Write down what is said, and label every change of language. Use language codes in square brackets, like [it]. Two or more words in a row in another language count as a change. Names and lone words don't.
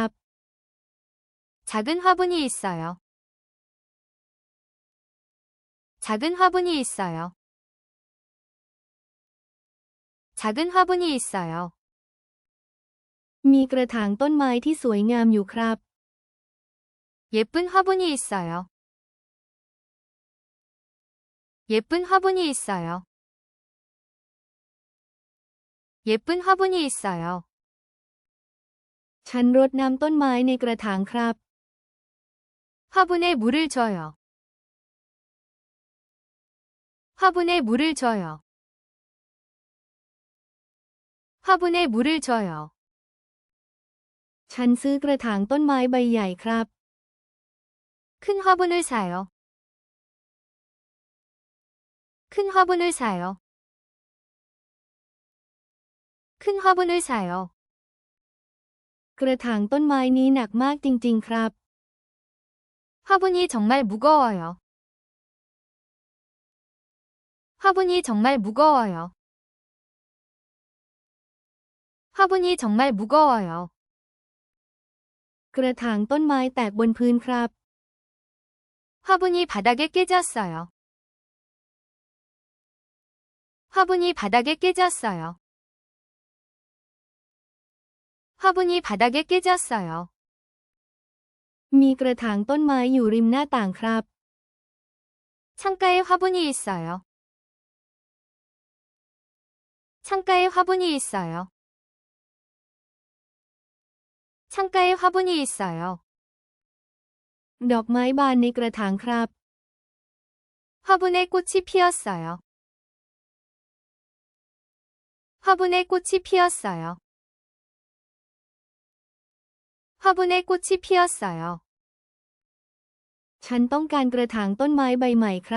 [ko] 작은 화분이 있어요. 작은 화분이 있어요. 작은 화분이 있어요. [th] มีกระถางต้นไม้ที่สวยงามอยู่ครับ [ko] 예쁜 화분이 있어요. 예쁜 화분이 있어요. 예쁜 화분이 있어요. [th] ฉันรดน้ำต้นไม้ในกระถางครับ [ko] 화분에 물을 줘요. 화분에 물을 줘요. 화분에 물을 줘요. [th] ฉันซื้อกระถางต้นไม้ใบใหญ่ครับ [ko] 큰 화분을 사요. 큰 화분을 사요. 큰 화분을 사요. [th] กระถางต้นไม้นี้หนักมากจริงๆครับ [ko] 화분이 정말 무거워요. 화분이 정말 무거워요. 화분이 정말 무거워요. [th] กระถางต้นไม้แตกบนพื้นครับ [ko] 화분이 바닥에 깨졌어요. 화분이 바닥에 깨졌어요. 화분이 바닥에 깨졌어요. [th] มีกระถางต้นไม้อยู่ริมหน้าต่างครับ [ko] 창가에 화분이 있어요. 창가에 화분이 있어요. 창가에 화분이 있어요. [th] ดอกไม้บานในกระถางครับ [ko] 화분에 꽃이 피었어요. 화분에 꽃이 피었어요. 화분에 꽃이 피었어요. [th] ฉันต้องการกระถางต้นไม้ใบใหม่ครับ